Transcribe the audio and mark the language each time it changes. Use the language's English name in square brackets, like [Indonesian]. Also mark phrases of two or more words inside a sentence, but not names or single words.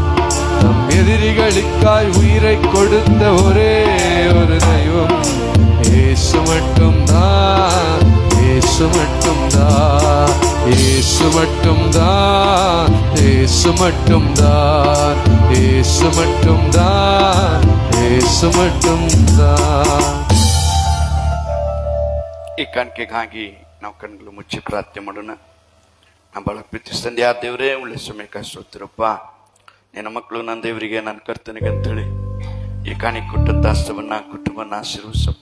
[Tamil] தம் எதிரிகளுக்காய் உயிரை கொடுத்த ஒரே ஒரு தெய்வம் இயேசு மட்டும்தான், இயேசு மட்டும்தான், இயேசு மட்டும்தான், இயேசு மட்டும்தான், இயேசு மட்டும்தான், இயேசு மட்டும்தான். [Kannada] ಈ ಕಾಣಿಕೆಗಾಗಿ ನಾವು ಕಣ್ಗಳು ಮುಚ್ಚಿ ಪ್ರಾರ್ಥನೆ ಮಾಡೋಣ. ನಮ್ಮ ಬಹಳ ಪ್ರೀತಿಸ್ತಂದೆ ದೇವರೇ, ಒಳ್ಳೆ ಸಮಯಕ್ಕೆ ಸ್ತೋತ್ರಪ್ಪ. ನಿನ್ನ ಮಕ್ಕಳು ನನ್ನ ದೇವರಿಗೆ, ನನ್ನ ಕರ್ತನಿಗೆ ಅಂತೇಳಿ ಈ ಕಾಣಿಕೆ ಕೊಟ್ಟಂತ ಹಸ್ತವನ್ನ, ಕುಟುಂಬನ ಆಶೀರ್ವದಿಸಪ್ಪ.